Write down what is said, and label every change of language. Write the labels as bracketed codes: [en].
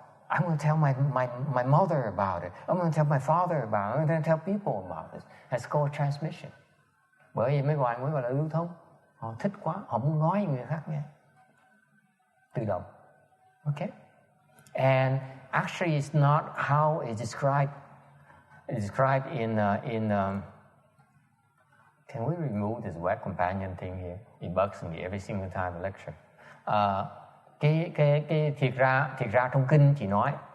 [en] I'm gonna tell my mother about it. I'm gonna tell my father about it. I'm gonna tell people about this. That's called transmission. [vi] Bởi vì mới gọi là lưu thông. Họ thích quá, họ muốn nói người khác nghe. Tự động. Okay? [en] And actually, it's not how it's described. It's described in. Can we remove this web companion thing here? It bugs me every single time I lecture. [vi] Cái thiệt ra trong kinh chị nói,